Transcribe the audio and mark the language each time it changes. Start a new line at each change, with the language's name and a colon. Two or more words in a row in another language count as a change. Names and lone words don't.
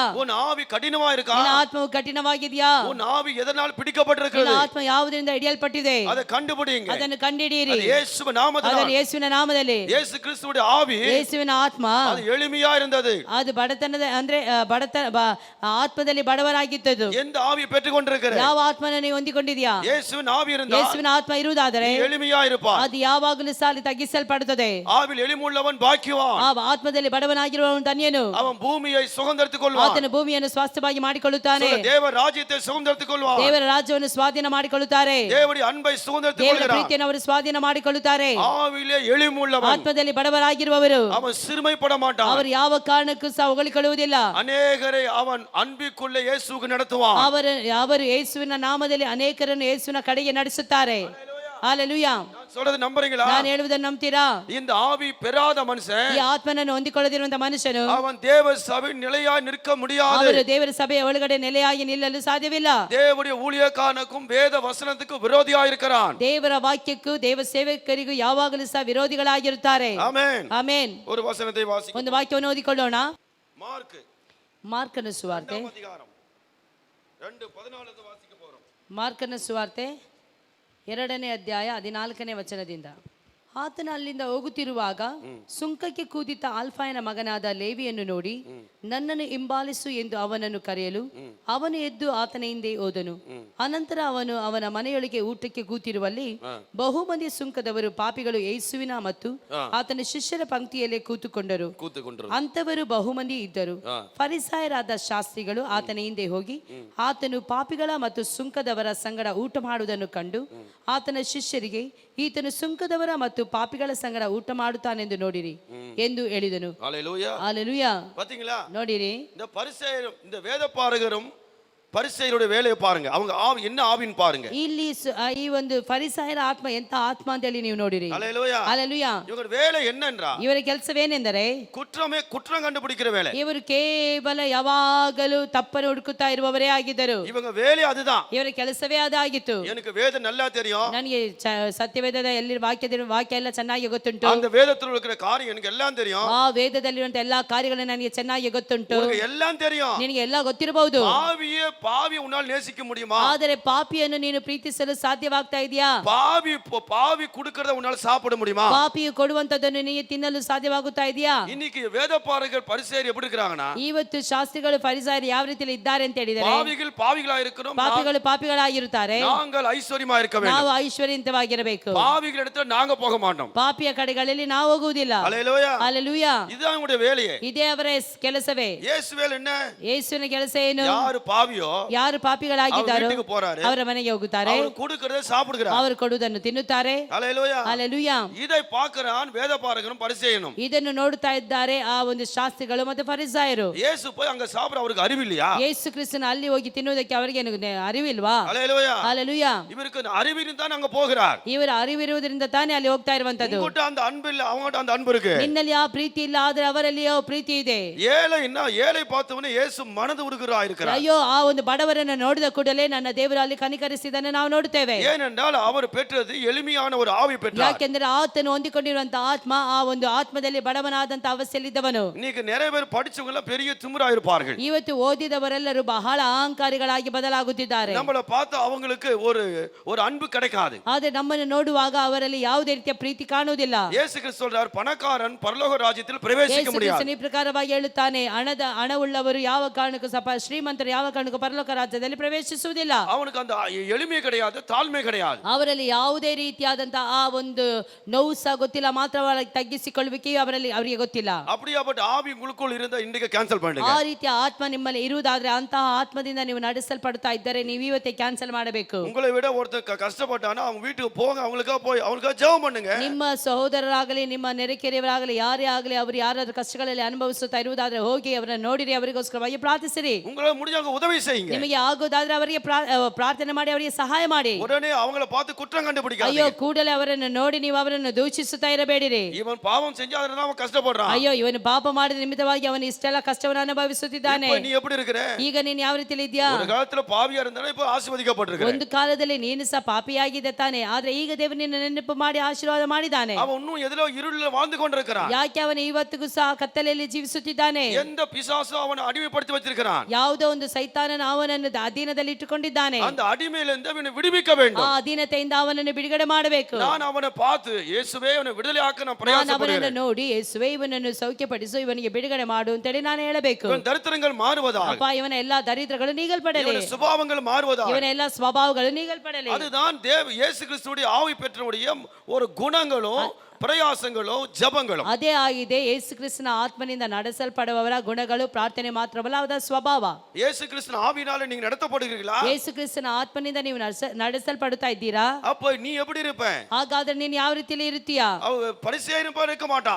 Tamil: உன் ஆவி கடினமா இருக்கா?
Kannada: ನಿನ್ನ ಆತ್ಮವು ಕಠಿಣವಾಗಿದೆಯಾ?
Tamil: உன் ஆவி எதனால் பிடிக்கப்பட்டிருக்கிறது?
Kannada: ನಿನ್ನ ಆತ್ಮ ಯಾವುದರಿಂದ ಹಿಡಿಯಲ್ಪಟ್ಟಿದೆ?
Tamil: அதை கண்டுபிடிங்க.
Kannada: ಅದನ್ನು ಕಂಡುಹಿಡಿಯಿರಿ.
Tamil: அது இயேசுவின் நாமத்தினால்,
Kannada: ಅದನ್ನು ಯೇಸುವಿನ ನಾಮದಲ್ಲಿ.
Tamil: இயேசு கிறிஸ்துவுடைய ஆவி,
Kannada: ಯೇಸುವಿನ ಆತ್ಮ
Tamil: அது எளிமையா இருந்தது.
Kannada: ಅದು ಬಡತನದ ಅಂದ್ರೆ ಆತ್ಮದಲ್ಲಿ ಬಡವರಾಗಿದ್ದದು.
Tamil: எந்த ஆவியை பெற்றுக்கொண்டிருக்கிற?
Kannada: ಯಾವ ಆತ್ಮನ ನೀವು ಹೊಂದಿಕೊಂಡಿದ್ಯಾ?
Tamil: இயேசுவின் ஆவி இருந்தால்,
Kannada: ಯೇಸುವಿನ ಆತ್ಮ ಇರುವುದಾದರೆ
Tamil: எளிமையா இருப்பாய்.
Kannada: ಅದು ಯಾವಾಗಲೂ ಸಾಲಿ ತಗ್ಗಿಸಲ್ಪಡುತ್ತದೆ.
Tamil: ஆவில் எளிமுள்ளவன் பாக்கியவான்.
Kannada: ಆ ಆತ್ಮದಲ್ಲಿ ಬಡವನಾಗಿರುವವನು ಧನ್ಯನು.
Tamil: அவன் பூமியை சுதந்தரித்துக் கொள்வான்.
Kannada: ಆತನು ಭೂಮಿಯನ್ನು ಸ್ವಾಸ್ಥ್ಯವಾಗಿ ಮಾಡಿಕೊಳ್ಳುತ್ತಾನೆ.
Tamil: தேவ ராஜ்யத்தை சுதந்தரித்துக் கொள்வான்.
Kannada: ದೇವರ ರಾಜ್ಯವನ್ನು ಸ್ವಾಧೀನ ಮಾಡಿಕೊಳ್ಳುತ್ತಾರೆ.
Tamil: தேவனுடைய அன்பை சுதந்தரித்துக்
Kannada: ದೇವರ
Tamil: கொள்கிறான்.
Kannada: ಪ್ರೀತಿಯನ್ನು ಅವರು ಸ್ವಾಧೀನ ಮಾಡಿಕೊಳ್ಳುತ್ತಾರೆ.
Tamil: ஆவிலே எளிமுள்ளவன்,
Kannada: ಆತ್ಮದಲ್ಲಿ ಬಡವರಾಗಿರುವವರು
Tamil: அவன் சிறுமைப்பட மாட்டான்.
Kannada: ಅವರು ಯಾವ ಕಾರಣಕ್ಕೂ ಸಹ ಹೊಗಳಿಕೊಳ್ಳುವುದಿಲ್ಲ.
Tamil: ಅನೇಕரை அவன் அன்பிற்குள்ளே இயேசுவுக்கு நடத்துவான்.
Kannada: ಅವರು ಯೇಸುವಿನ ನಾಮದಲ್ಲಿ ಅನೇಕರನ್ನು ಯೇಸುವಿನ ಕಡೆಗೆ ನಡೆಸುತ್ತಾರೆ. ಹಾಲೆಲೂಯಾ.
Tamil: நான் சொல்றது நம்புறீங்களா?
Kannada: ನಾನು ಹೇಳುವುದನ್ನು ನಂಬ್ತೀರಾ?
Tamil: இந்த ஆவி பெறாத மனுஷன்
Kannada: ಈ ಆತ್ಮನನ್ನು ಹೊಂದಿಕೊಳ್ಳದಿರುವಂತ ಮನುಷ್ಯನು
Tamil: அவன் தேவ சபை நிலையாய் நிற்க முடியாது.
Kannada: ಅವರು ದೇವರ ಸಭೆಯ ಒಳಗಡೆ ನೆಲೆಯಾಗಿ ನಿಲ್ಲಲು ಸಾಧ್ಯವಿಲ್ಲ.
Tamil: தேவனுடைய ஊழியக்காரனுக்கும் வேத வசனத்துக்கும் விரோதியாய் இருக்கிறான்.
Kannada: ದೇವರ ವಾಕ್ಯಕ್ಕೂ ದೇವ ಸೇವಕರಿಗೂ ಯಾವಾಗಲೂ ಸಹ ವಿರೋಧಿಗಳಾಗಿರುತ್ತಾರೆ.
Tamil: ஆமென்.
Kannada: ಆಮೆನ್.
Tamil: ஒரு வசனத்தை வாசிக்க.
Kannada: ಒಂದು ವಾಕ್ಯವನ್ನು ಓದಿಕೊಳ್ಳೋಣ.
Tamil: மார்க்
Kannada: ಮಾರ್ಕನ ಸುವಾರ್ತೆ,
Tamil: 2 அதிகாரம் 2:14 வாசிக்க போறோம்.
Kannada: ಮಾರ್ಕನ ಸುವಾರ್ತೆ 2ನೇ ಅಧ್ಯಾಯ 14ನೇ ವಚನದಿಂದ. ಆತನ ಅಲ್ಲಿಂದ ಹೋಗುತ್ತಿರುವಾಗ ಸುಂಕಕ್ಕೆ ಕೂದಿದ್ದ ಆಲ್ಫಾಯನ ಮಗನಾದ ಲೇವಿಯನ್ನು ನೋಡಿ ನನ್ನನ್ನು ಹಿಂಬಾಲಿಸು ಎಂದು ಅವನನ್ನು ಕರೆಯಲು ಅವನು ಎದ್ದು ಆತನ ಹಿಂದೆ ಹೋದನು. ಅನಂತರ ಅವನು ಅವನ ಮನೆಯೊಳಗೆ ಊಟಕ್ಕೆ ಕೂತಿರುವಲ್ಲಿ ಬಹುಮಂದಿ ಸುಂಕದವರು ಪಾಪಿಗಳು ಯೇಸುವಿನ ಮತ್ತು ಆತನ ಶಿಷ್ಯರ ಪಂಕ್ತಿಯಲ್ಲೇ ಕೂತುಕೊಂಡರು. ಅಂಥವರು ಬಹುಮಂದಿ ಇದ್ದರು. ಫರಿಸಾಯರಾದ ಶಾಸ್ತ್ರಿಗಳು ಆತನ ಹಿಂದೆ ಹೋಗಿ ಆತನು ಪಾಪಿಗಳ ಮತ್ತು ಸುಂಕದವರ ಸಂಗಡ ಊಟ ಮಾಡುವುದನ್ನು ಕಂಡು ಆತನ ಶಿಷ್ಯರಿಗೆ, ಈತನು ಸುಂಕದವರ ಮತ್ತು ಪಾಪಿಗಳ ಸಂಗಡ ಊಟ ಮಾಡುತ್ತಾನೆಂದು ನೋಡಿರಿ ಎಂದು ಹೇಳಿದನು.
Tamil: ஹalleluya. ஹalleluya. பாத்தீங்களா?
Kannada: ನೋಡಿರಿ,
Tamil: இந்த பரிசேயரும் இந்த வேதபாரகரும் பரிசேயருடைய வேலையை பாருங்க. அவங்க ஆவி என்ன ஆவின்னு பாருங்க.
Kannada: ಇಲ್ಲಿ ಈ ಒಂದು ಫರಿಸಾಯರ ಆತ್ಮ ಎಂತ ಆತ್ಮ ಅಂತ ಹೇಳಿ ನೀವು ನೋಡಿರಿ.
Tamil: ஹalleluya.
Kannada: ಹalleluya.
Tamil: இவங்க வேலை என்னன்றா?
Kannada: ಇವರ ಕೆಲಸವೇನೆಂದರೆ
Tamil: குற்றம் கண்டுபிடிக்கிற வேலை.
Kannada: ಇವರು ಕೇವಲ ಯಾವಾಗಲೂ ತಪ್ಪನ್ನು ಹುಡುಕುತ್ತಾ ಇರುವವರೇ ಆಗಿದ್ದರು.
Tamil: இவங்க வேலை அதுதான்.
Kannada: ಇವರ ಕೆಲಸವೇ ಅದಾಗಿತ್ತು.
Tamil: எனக்கு வேதம் நல்லா தெரியும்.
Kannada: ನನಗೆ ಸತ್ಯವೇದದ ಎಲ್ಲಿ ವಾಕ್ಯ ಎಲ್ಲ ಚೆನ್ನಾಗಿ ಗೊತ್ತುಂಟು.
Tamil: அந்த வேதத்துல இருக்கிற காரியம் எனக்கு எல்லாம் தெரியும்.
Kannada: ಆ ವೇದದಲ್ಲಿರುವಂತ ಎಲ್ಲಾ ಕಾರ್ಯಗಳು ನನಗೆ ಚೆನ್ನಾಗಿ ಗೊತ್ತುಂಟು.
Tamil: உங்களுக்கு எல்லாம் தெரியும்.
Kannada: ನಿನಗೆ ಎಲ್ಲ ಗೊತ್ತಿರಬಹುದು.
Tamil: பாவி உன்னால் நேசிக்க முடியுமா?
Kannada: ಆದರೆ ಪಾಪಿಯನ್ನು ನೀನು ಪ್ರೀತಿಸಲು ಸಾಧ್ಯವಾಗ್ತಾ ಇದೆಯಾ?
Tamil: பாவி கொடுக்கறத உன்னால் சாப்பிட முடியுமா?
Kannada: ಪಾಪಿಯು ಕೊಡುವಂತದನ್ನು ನೀನು ತಿನ್ನಲು ಸಾಧ್ಯವಾಗುತ್ತಾ ಇದೆಯಾ?
Tamil: இன்னைக்கு வேதபாரகர் பரிசேயர் எப்படி இருக்காங்கன்னா,
Kannada: ಇವತ್ತು ಶಾಸ್ತ್ರಿಗಳು ಫರಿಸಾಯರು ಯಾವ ರೀತಿಯಲ್ಲಿ ಇದ್ದಾರೆ ಅಂತ ಹೇಳಿದರೆ,
Tamil: பாவிகளா இருக்கிறோம்,
Kannada: ಪಾಪಿಗಳು ಪಾಪಿಗಳಾಗಿರುತ್ತಾರೆ,
Tamil: நாங்கள் ஐஸ்வரியமா இருக்க வேண்டும்.
Kannada: ನಾವು ಐಶ್ವರ್ಯವಂತವಾಗಿರಬೇಕು.
Tamil: பாவிகளிடத்துல நாங்க போக மாட்டோம்.
Kannada: ಪಾಪಿಯ ಕಡೆಗಳಲ್ಲಿ ನಾವು ಹೋಗುವುದಿಲ್ಲ.
Tamil: ஹalleluya.
Kannada: ಹalleluya.
Tamil: இதுதான் அவங்களுடைய வேலையே.
Kannada: ಇದೇ ಅವರ ಕೆಲಸವೇ.
Tamil: இயேசு வேலை என்ன?
Kannada: ಯೇಸುವಿನ ಕೆಲಸ ಏನು? ಯಾರು ಪಾವಿಯೋ ಯಾರು ಪಾಪಿಗಳಾಗಿದ್ದಾರೋ ಅವರ ಮನೆಗೆ ಹೋಗುತ್ತಾರೆ,
Tamil: ಅವರು கொடுக்கிறதை சாப்பிடுகிறார்,
Kannada: ಅವರು ಕೊಡುವುದನ್ನು ತಿನ್ನುತ್ತಾರೆ.
Tamil: ஹalleluya.
Kannada: ಹalleluya.
Tamil: இதை பார்க்கறான் வேதபாரகரும் பரிசேயனும்.
Kannada: ಇದನ್ನು ನೋಡುತ್ತಾ ಇದ್ದಾರೆ ಆ ಒಂದು ಶಾಸ್ತ್ರಿಗಳು ಮತ್ತು ಫರಿಸಾಯರು.
Tamil: ಯೇಸು போய் அங்க சாப்பிட அவருக்கு அறிவில்லையா?
Kannada: ಯೇಸು ಕ್ರಿಸ್ತನ ಅಲ್ಲಿ ಹೋಗಿ ತಿನ್ನುವುದಕ್ಕೆ ಅವರಿಗೆ ಅರಿವಿಲ್ವಾ?
Tamil: ஹalleluya.
Kannada: ಹalleluya.
Tamil: இவருக்கு அறிவிருந்து தான் அங்க போகிறார்.
Kannada: ಇವರ ಅರಿವಿರುವುದರಿಂದ ತಾನೇ ಅಲ್ಲಿ ಹೋಗ್ತಾ ಇರುವಂತದ್ದು.
Tamil: உங்ககிட்ட அந்த அன்பு இல்ல, அவங்ககிட்ட அந்த அன்பு இருக்கு.
Kannada: ನಿನ್ನಲ್ಲಿ ಆ ಪ್ರೀತಿ ಇಲ್ಲ, ಆದ್ರೆ ಅವರಲ್ಲಿ ಆ ಪ್ರೀತಿ ಇದೆ.
Tamil: ஏழை பார்த்தவனே இயேசு மனது உருகுறா இருக்கிறார்.
Kannada: ಅಯ್ಯೋ, ಆ ಒಂದು ಬಡವರನ್ನು ನೋಡಿದ ಕೂಡಲೇ ನನ್ನ ದೇವರು ಅಲ್ಲಿ ಕನಿಕರಿಸಿದನ್ನು ನಾವು ನೋಡುತ್ತೇವೆ.
Tamil: ஏனென்றால் அவர் பெற்றது எளிமையான ஒரு ஆவி பெற்றார்.
Kannada: ಯಾಕೆಂದ್ರೆ ಆತನು ಹೊಂದಿಕೊಂಡಿರುವಂತ ಆತ್ಮ ಆ ಒಂದು ಆತ್ಮದಲ್ಲಿ ಬಡವನಾದಂತ ಅವಸ್ಥೆಯಲ್ಲಿದ್ದವನು.
Tamil: இன்னைக்கு நிறைய பேர் படிச்சவங்க எல்லாம் பெரிய திமிரா இருப்பார்கள்.
Kannada: ಇವತ್ತು ಓದಿದವರೆಲ್ಲರೂ ಬಹಳ ಅಹಂಕಾರಿಗಳಾಗಿ ಬದಲಾಗುತ್ತಿದ್ದಾರೆ.
Tamil: நம்மள பார்த்து அவங்களுக்கு ஒரு அன்பு கிடைக்காது.
Kannada: ಆದ್ರೆ ನಮ್ಮನ್ನು ನೋಡುವಾಗ ಅವರಲ್ಲಿ ಯಾವುದೇ ರೀತಿಯ ಪ್ರೀತಿ ಕಾಣುವುದಿಲ್ಲ.
Tamil: இயேசு கிறிஸ்து சொல்றார், பணக்காரன் பரலோக ராஜ்யத்தில் பிரவேசிக்க முடியாது.
Kannada: ಈ ಪ್ರಕಾರವಾಗಿ ಹೇಳುತ್ತಾನೆ, ಹಣವುಳ್ಳವರು ಯಾವ ಕಾರಣಕ್ಕೂ ಸಹ ಶ್ರೀಮಂತರು ಯಾವ ಕಾರಣಕ್ಕೂ ಪರಲೋಕ ರಾಜ್ಯದಲ್ಲಿ ಪ್ರವೇಶಿಸುವುದಿಲ್ಲ.
Tamil: அவனுக்கு அந்த எளிமை கிடையாது, தாழ்மை கிடையாது.
Kannada: ಅವರಲ್ಲಿ ಯಾವುದೇ ರೀತಿಯಾದಂತಹ ಆ ಒಂದು ನೋವು ಸಹ ಗೊತ್ತಿಲ್ಲ, ಮಾತ್ರವಾಗಿ ತಗ್ಗಿಸಿಕೊಳ್ಳುವಿಕೆಯೂ ಅವರಿಗೆ ಗೊತ್ತಿಲ್ಲ.
Tamil: அப்படியாப்பட்ட ஆவி உங்களுக்குள் இருந்தா இன்றைக்கு கேன்சல் பண்ணுங்க.
Kannada: ಆ ರೀತಿಯ ಆತ್ಮ ನಿಮ್ಮಲ್ಲಿ ಇರುವುದಾದ್ರೆ, ಅಂತಹ ಆತ್ಮದಿಂದ ನೀವು ನಡೆಸಲ್ಪಡ್ತಾ ಇದ್ದರೆ ನೀವು ಇವತ್ತೇ ಕ್ಯಾನ್ಸಲ್ ಮಾಡಬೇಕು.
Tamil: உங்களை விட ஒருத்தர் கஷ்டப்பட்டானா அவங்க வீட்டுக்கு போங்க, அவங்களுக்காக ஜெபம் பண்ணுங்க.
Kannada: ನಿಮ್ಮ ಸಹೋದರರಾಗಲಿ ನಿಮ್ಮ ನೆರೆಕೆರೆಯವರಾಗಲಿ ಯಾರೇ ಆಗಲಿ ಅವರು ಯಾರಾದ್ರೂ ಕಷ್ಟಗಳಲ್ಲಿ ಅನುಭವಿಸುತ್ತಾ ಇರುವುದಾದ್ರೆ ಹೋಗಿ ಅವರನ್ನು ನೋಡಿರಿ, ಅವರಿಗೋಸ್ಕರವಾಗಿ ಪ್ರಾರ್ಥಿಸಿರಿ.
Tamil: உங்களால முடிஞ்சவங்க உதவி செய்யுங்க.
Kannada: ನಿಮಗೆ ಆಗೋದಾದ್ರೆ ಅವರಿಗೆ ಪ್ರಾರ್ಥನೆ ಮಾಡಿ ಅವರಿಗೆ ಸಹಾಯ ಮಾಡಿ.
Tamil: உடனே அவங்கள பார்த்து குற்றம் கண்டுபிடிக்காதீங்க.
Kannada: ಅಯ್ಯೋ, ಕೂಡಲೇ ಅವರನ್ನು ನೋಡಿ ನೀವು ಅವರನ್ನು ದೂಷಿಸುತ್ತಾ ಇರಬೇಡಿರಿ.
Tamil: இவன் பாவம் செஞ்சா அதனால அவன் கஷ்டப்படுறான்.
Kannada: ಅಯ್ಯೋ, ಇವನು ಪಾಪ ಮಾಡಿದ ನಿಮಿತ್ತವಾಗಿ ಅವನು ಇಷ್ಟೆಲ್ಲ ಕಷ್ಟವನ್ನು ಅನುಭವಿಸುತ್ತಿದ್ದಾನೆ.
Tamil: நீ எப்படி இருக்கிற?
Kannada: ಈಗ ನೀನು ಯಾವ ರೀತಿಯಲ್ಲಿ ಇದೆಯಾ?
Tamil: ஒரு காலத்துல பாவியா இருந்தானே, இப்போ ஆசீர்வதிக்கப்பட்டிருக்கிற.
Kannada: ಒಂದು ಕಾಲದಲ್ಲಿ ನೀನು ಸಹ ಪಾಪಿಯಾಗಿದೆ ತಾನೆ, ಆದ್ರೆ ಈಗ ದೇವರು ನಿನ್ನ ನೆನಪು ಮಾಡಿ ಆಶೀರ್ವಾದ ಮಾಡಿದ್ದಾನೆ.
Tamil: அவன் இன்னும் எதிலோ இருளில் வாழ்ந்து கொண்டிருக்கிறான்.
Kannada: ಯಾಕೆ ಅವನು ಇವತ್ತಿಗೂ ಸಹ ಕತ್ತಲೆಯಲ್ಲಿ ಜೀವಿಸುತ್ತಿದ್ದಾನೆ?
Tamil: எந்த பிசாசு அவனை அடிமைப்படுத்தி வச்சிருக்கிறான்.
Kannada: ಯಾವುದೋ ಒಂದು ಸೈತಾನನು ಅವನನ್ನು ಅಧೀನದಲ್ಲಿ ಇಟ್ಟುಕೊಂಡಿದ್ದಾನೆ.
Tamil: அந்த அடிமையிலிருந்து அவனை விடுவிக்க வேண்டும்.
Kannada: ಆ ಅಧೀನತೆಯಿಂದ ಅವನನ್ನು ಬಿಡುಗಡೆ ಮಾಡಬೇಕು.
Tamil: நான் அவனை பார்த்து இயேசுவே அவனை விடுதலை ஆக்க நான்
Kannada: ನಾನು
Tamil: பிரயாசப்படுகிறேன்.
Kannada: ಅವನನ್ನು ನೋಡಿ ಯೇಸುವೇ ಇವನನ್ನು ಸೌಖ್ಯಪಡಿಸು, ಇವನಿಗೆ ಬಿಡುಗಡೆ ಮಾಡು ಅಂತೇಳಿ ನಾನು ಹೇಳಬೇಕು.
Tamil: இவன் தரித்திரங்கள் மாறுவதாக,
Kannada: ಅಪ್ಪ, ಇವನ ಎಲ್ಲಾ ದರಿದ್ರಗಳು ನೀಗಲ್ಪಡಲಿ,
Tamil: இவன் சுபாவங்கள் மாறுவதாக,
Kannada: ಇವನ ಎಲ್ಲಾ ಸ್ವಭಾವಗಳು ನೀಗಲ್ಪಡಲಿ.
Tamil: அதுதான் இயேசு கிறிஸ்துவுடைய ஆவி பெற்றவுடைய ஒரு குணங்களும்
Kannada: ಪ್ರಯಾಸಗಳು ಜಪಗಳು. ಅದೇ ಆಗಿದೆ ಯೇಸು ಕ್ರಿಸ್ತನ ಆತ್ಮನಿಂದ ನಡೆಸಲ್ಪಡುವವರ ಗುಣಗಳು. ಪ್ರಾರ್ಥನೆ ಮಾತ್ರವಲ್ಲ, ಅದರ ಸ್ವಭಾವ.
Tamil: இயேசு கிறிஸ்துவின் ஆவியினால நீங்க நடத்தப்படுகிறீர்களா?
Kannada: ಯೇಸು ಕ್ರಿಸ್ತನ ಆತ್ಮನಿಂದ ನೀವು ನಡೆಸಲ್ಪಡುತ್ತಾ ಇದ್ದೀರಾ?
Tamil: அப்ப நீ எப்படி இருப்ப?
Kannada: ಹಾಗಾದ್ರೆ ನೀನು ಯಾವ ರೀತಿಯಲ್ಲಿ ಇರುತ್ತೀಯಾ?
Tamil: பரிசேயன் போல இருக்க மாட்டாய்.